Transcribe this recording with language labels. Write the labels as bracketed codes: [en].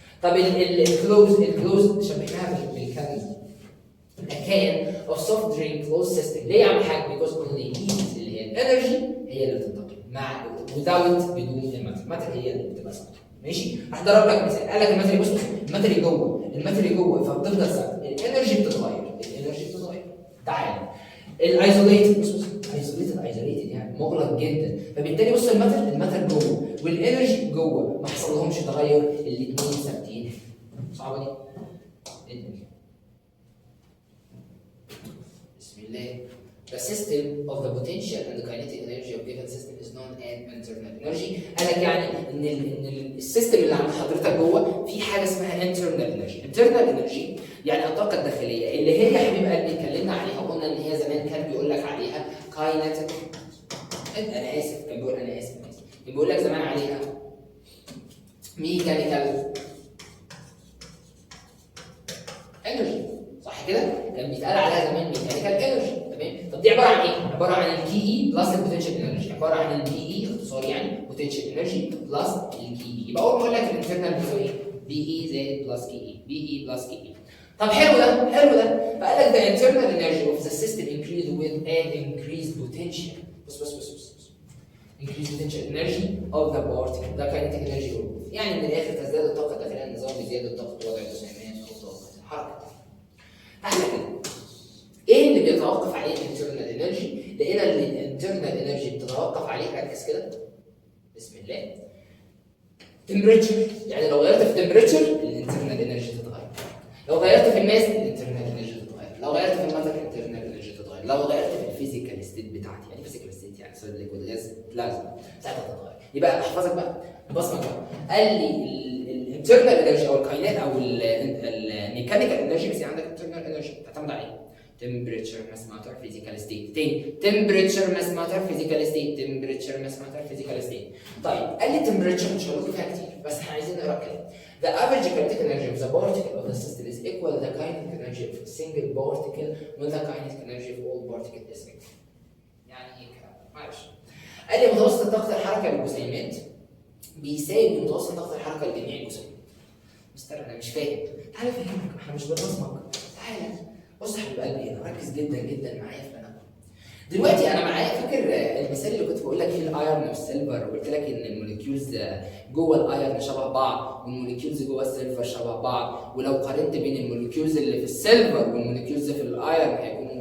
[ar] طب الكلوز شبهناها بالكنز، [en] a can of soft drink closed system. [ar] ليه يا عم حاج؟ [en] because only heat [ar] اللي هي الانرجي هي اللي بتنتقل مع [en] without [ar] بدون الماتر هي اللي بتبقى ثابته. ماشي؟ هضرب لك مثال، قال لك الماتري، بص الماتري جوه فبتفضل ثابته، الانرجي بتتغير، تعال الايزوليتد، بص ايزوليتد يعني مغلق جدا، فبالتالي بص الماتر جوه والانرجي جوه ما حصلهمش تغير، الاثنين ثابتين. صعبه دي؟ بسم الله. [en] The system of the potential and the kinetic energy of given system is known as internal energy. [ar] قال لك يعني ان السيستم اللي عند حضرتك جوه في حاجه اسمها internal energy. internal energy يعني الطاقه الداخليه اللي هي يا حبيب قلبي اتكلمنا عليها وقلنا ان هي زمان كان بيقول لك عليها kinetic. انا اسف، كان بيقول لك زمان عليها mechanical energy، صح كده؟ كان بيتقال عليها زمان ميكانيكال انرجي، تمام؟ طب دي عباره عن ايه؟ عباره عن الكي اي بلس البوتنشال انرجي، عباره عن البي اي اختصار يعني بوتنشال انرجي بلس الكي اي. يبقى اول ما اقول لك الانترنال بيساوي ايه؟ بي اي زائد بلس كي اي، بي اي بلس كي اي. طب حلو ده، فقال لك [en] the internal energy of the system increased with an increased potential. [ar] بص [en] increased potential energy of the particle، [ar] ده [en] kinetic energy of، [ar] يعني من الاخر تزداد الطاقه الداخليه النظام بزياده طاقه وضع الجسيمات او طاقه الحركه. احنا كده ايه اللي بيتوقف عليه الانترنال انرجي؟ لقينا ان الانترنال انرجي بتتوقف عليه، ركز كده بسم الله، تمبريتشر. يعني لو غيرت في تمبريتشر الانترنال انرجي تتغير، لو غيرت في الماس الانترنال انرجي تتغير، لو غيرت في الماتر الانترنال انرجي تتغير، لو غيرت في الفيزيكال ستيت بتاعتي، يعني فيزيكال ستيت يعني سوليد ليكويد غاز بلازما، ساعتها تتغير. يبقى احفظك بقى بصمك بقى، قال لي الانترنال انرجي او الكاينات او الميكانيكال انرجي، بس عندك انترنال انرجي تعتمد عليه [en] temperature mass matter physical state. [ar] تاني [en] temperature mass matter physical state، temperature mass matter physical state. [ar] طيب قال لي temperature مش هقول فيها كتير، بس احنا عايزين نقرا الكلام. [en] The average kinetic energy of the particle of the system is equal to the kinetic energy of a single particle when the kinetic energy of all particles is equal. [ar] يعني ايه الكلام ده؟ معلش. قال لي متوسط طاقة الحركة للجسيمات بيساوي متوسط طاقة الحركة لجميع الجسيمات. مستر انا مش فاهم، تعالى افهمك، احنا مش بنبصمك، تعالى بص يا حبيب قلبي هنا ركز جدا معايا في انا. دلوقتي انا معايا، فاكر المثال اللي كنت بقول لك فيه الايرن والسيلفر، وقلت لك ان الموليكيولز جوه الايرن شبه بعض والموليكيولز جوه السيلفر شبه بعض، ولو قارنت بين الموليكيولز اللي في السيلفر والموليكيولز في الايرن هيكونوا